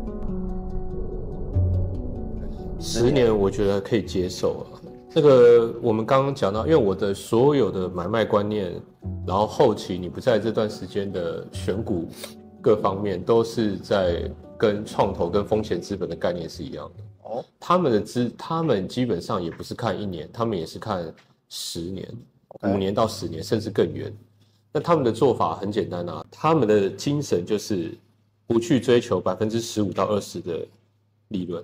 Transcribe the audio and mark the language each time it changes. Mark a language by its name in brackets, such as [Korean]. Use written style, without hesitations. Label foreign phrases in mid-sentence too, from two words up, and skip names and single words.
[Chinese] 10 年我覺得可以接受啊。這個我們剛剛講到，因為我的所有的買賣觀念，然後後期你不在這段時間的選股各方面，都是在跟創投跟風險資本的概念是一樣的。他們基本上也不是看1年，他們也是看10年、5年到10年，甚至更遠。那他們的做法很簡單啊，他們的精神就是不去追求15%到20%的利潤。